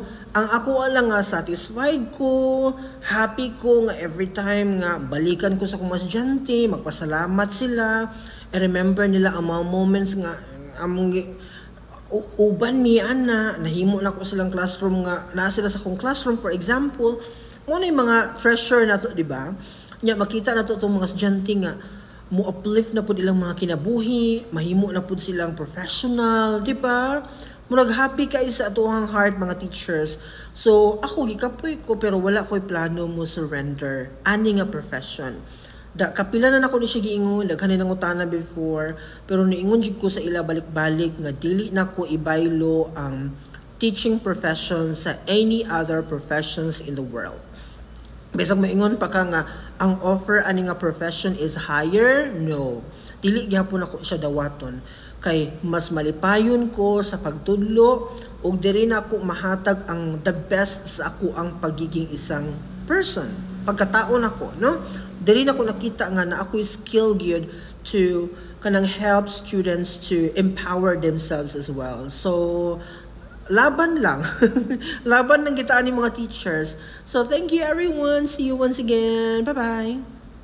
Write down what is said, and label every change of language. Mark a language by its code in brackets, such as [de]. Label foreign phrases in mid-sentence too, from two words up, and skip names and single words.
[ceb] Ang ako lang nga satisfied ko, happy ko nga [en] every time [ceb] nga balikan ko sa akong estudyante, magpasalamat sila, remember nila ang mga moments nga among uban mi ana, nahimo na ko silang classroom nga naa sila sa akong classroom [en] for example, [tl] mo na yung mga treasure na to, di ba? [ceb] Nya makita na to itong mga estudyante nga mo uplift na pud ilang mga kinabuhi, mahimo na pud silang professional, di ba? Murag happy kayo sa atuhang heart mga teachers. So ako gikapoy ko pero wala ko'y plano mo surrender ani nga profession. Kapila na nako ni siya giingon, daghan nang utana before, pero niingon jud ko sa ila balik-balik nga dili na ko ibaylo ang [en] teaching profession [ceb] sa [en] any other professions in the world. [ceb] Bisag maingon pa ka nga ang offer ani nga profession is higher, no. Dili gyapon ako siya dawaton kay mas malipayon ko sa pagtudlo ug diri na ako mahatag ang [en] the best [ceb] sa ako ang pagiging isang person pagkataon ako, no? Diri na ko nakita nga na ako skill gyud to kanang [en] help students to empower themselves as well. [tl] So laban lang. [ceb] Laban lang kita ani mga teachers. [en] So thank you everyone. See you once again. Bye-bye.